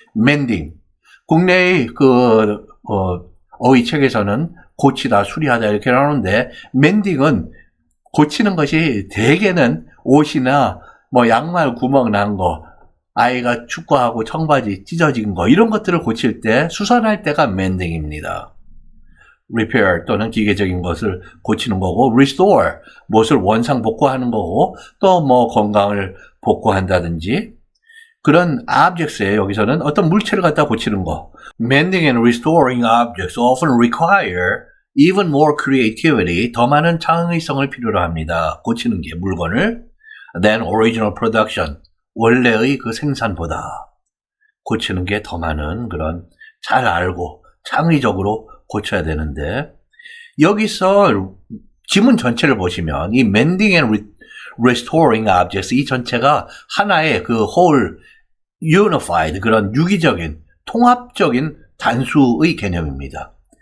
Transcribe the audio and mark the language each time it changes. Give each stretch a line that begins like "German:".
Korean: mending 국내의 그 어휘 책에서는 고치다 수리하다 이렇게 나오는데 mending은 고치는 것이 대개는 옷이나 양말 구멍 난 거, 아이가 축구하고 청바지 찢어진 거 이런 것들을 고칠 때 수선할 때가 mending입니다. repair 또는 기계적인 것을 고치는 거고 restore 무엇을 원상복구하는 거고 또 건강을 복구한다든지 그런 objects에 여기서는 어떤 물체를 갖다 고치는 거.
English: Mending and restoring objects often require even more creativity
Korean: 더 많은 창의성을 필요로 합니다. 고치는 게 물건을
English: than original production
Korean: 원래의 그 생산보다 고치는 게 더 많은 그런 잘 알고 창의적으로 고쳐야 되는데 여기서 지문 전체를 보시면 이
English: mending and restoring objects
Korean: 이 전체가 하나의 그 whole unified 그런 유기적인 통합적인 단수의 개념입니다.